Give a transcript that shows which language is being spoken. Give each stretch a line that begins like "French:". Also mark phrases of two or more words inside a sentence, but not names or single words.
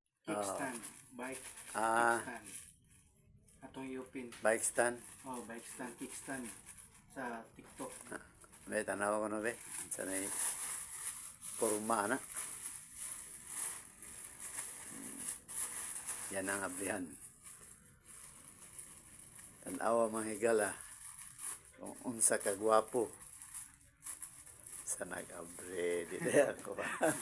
English: kickstand. Bike Ah,
Cebuano: kickstand. Atong iupin.
English: bike stand. Oh, bike stand, kickstand.
Cebuano: Sa TikTok. Be, tanaw ko na be. Sanay porma na. Yan ang abrihan. Tanawa mga higala. Kung unsa ka gwapo. Sa nag-abre. Di ako ba?